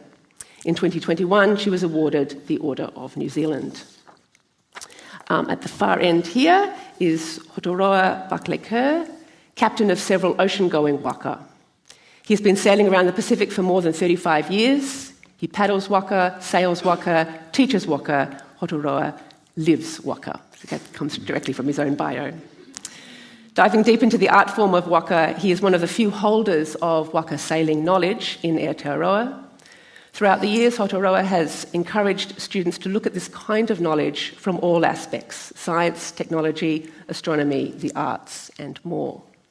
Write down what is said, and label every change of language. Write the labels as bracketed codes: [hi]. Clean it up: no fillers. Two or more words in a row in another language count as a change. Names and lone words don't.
[en] In 2021, she was awarded the Order of New Zealand. At the far end here is Hoturoa Barclay-Kerr, captain of several ocean-going waka. He's been sailing around the Pacific for more than 35 years. He paddles waka, sails waka, teaches waka. Hoturoa lives waka. That comes directly from his own bio. Diving deep into the art form of waka, he is one of the few holders of waka sailing knowledge in Aotearoa. Throughout the years, Hoturoa has encouraged students to look at this kind of knowledge from all aspects: science, technology, astronomy, the arts, and more.